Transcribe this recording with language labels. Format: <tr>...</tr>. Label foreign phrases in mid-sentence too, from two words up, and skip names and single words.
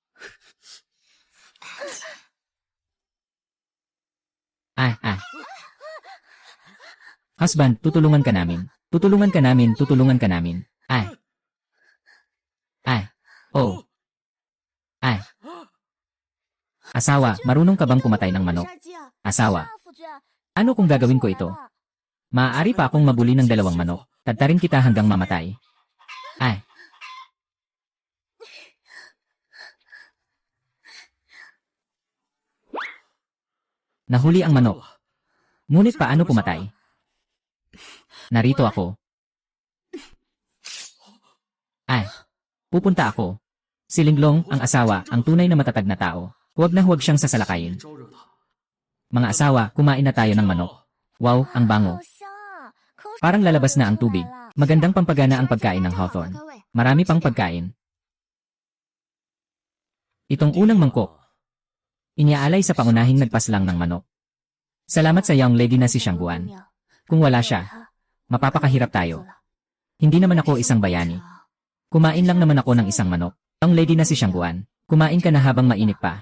<tl>Husband, tutulungan ka namin. Tutulungan ka namin. Oh. Asawa, marunong ka bang pumatay ng manok?</tl> <zh>杀鸡啊？</zh> <tl>Asawa,</tl> <zh>啊，夫君，</zh> <tl>ano kung gagawin ko ito? Maaari pa akong mabuli ng 2 manok. Tadtarin kita hanggang mamatay. Nahuli ang manok. Ngunit paano pumatay? Narito ako. Pupunta ako. Si Linglong, ang asawa, ang tunay na matatag na tao. Huwag na huwag siyang sasalakayin. Mga asawa, kumain na tayo ng manok. Wow, ang bango.</tl> <zh>好香啊！口水</zh> <tl>Parang lalabas na ang</tl> <zh>都</zh> <tl>tubig.</tl> <zh>出来了</zh> <tl>Magandang pampagana ang pagkain ng Hawthorne.</tl> <zh>开胃。</zh> <tl>Marami pang pagkain. Itong unang mangkok. Iniaalay sa pangunahing nagpaslang ng manok. Salamat sa</tl> <en>young lady</en> <tl>na si Siyangguan. Kung wala siya, mapapakahirap tayo. Hindi naman ako isang bayani. Kumain lang naman ako ng isang manok.</tl> <en>Young lady</en> <tl>na si Siyangguan, kumain ka na habang mainit pa.</tl>